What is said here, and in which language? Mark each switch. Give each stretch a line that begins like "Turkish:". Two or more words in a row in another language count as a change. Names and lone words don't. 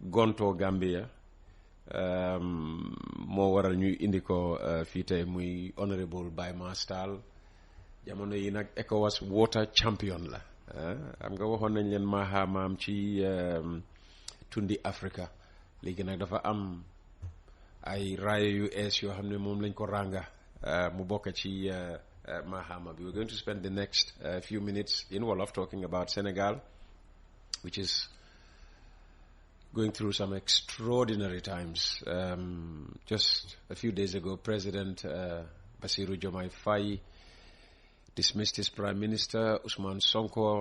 Wolof: rek gontoo Gambia moo waral ñuy indi ko fii tey muy honorable Baye Mass Tall jamono yi nag ECOWAS water champion la xam nga waxoon nañ leen maam ci tundi Africa léegi nag dafa am ay raaya yu ees yoo xam ne moom lañ ko rànga mu bokk ci Mahama bi.
English: We're going to spend the next few minutes in Wolof talking about Senegal, which is going through some extraordinary times. Just a few days ago, President Bassirou Diomaye Faye dismissed his Prime Minister, Ousmane Sonko.